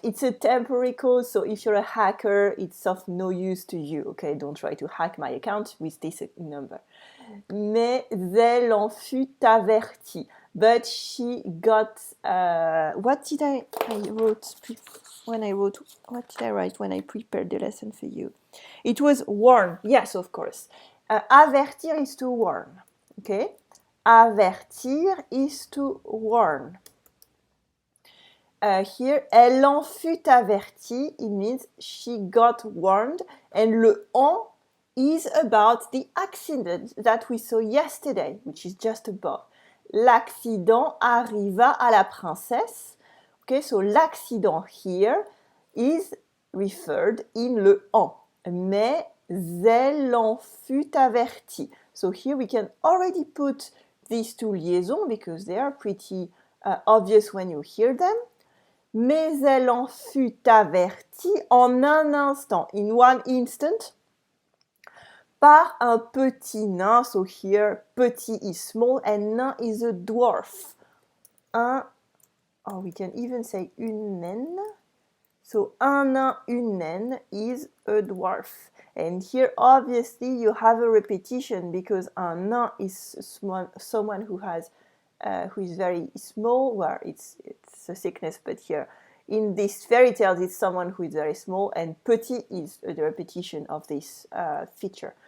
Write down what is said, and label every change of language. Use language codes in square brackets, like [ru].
[en] It's a temporary code, so if you're a hacker, it's of no use to you. Okay, don't try to hack my account with this number. [fr] Mais elle en fut avertie. [en] But she got. What did I wrote when I wrote? What did I write when I prepared the lesson for you? It was warn. Yes, of course. Avertir is to warn. Okay. Avertir is to warn. [fr] Here, elle en fut avertie. [en] It means she got warned. And le en is about the accident that we saw yesterday, which is just above. [fr] L'accident arriva à la princesse. [en] Okay, so l'accident here is referred in le en. [fr] Mais elle en fut avertie. [en] So here we can already put these two liaisons because they are pretty obvious when you hear them. [fr] Mais elle en fut avertie en un instant, [en] in one instant, [fr] par un petit nain. [en] So here, petit is small and nain is a dwarf. We can even say une naine. So un nain, une naine is a dwarf. And here, obviously, you have a repetition because un nain is someone who is very small. Well, it's a sickness, but here in this fairy tale, it's someone who is very small, and petit is the repetition of this feature.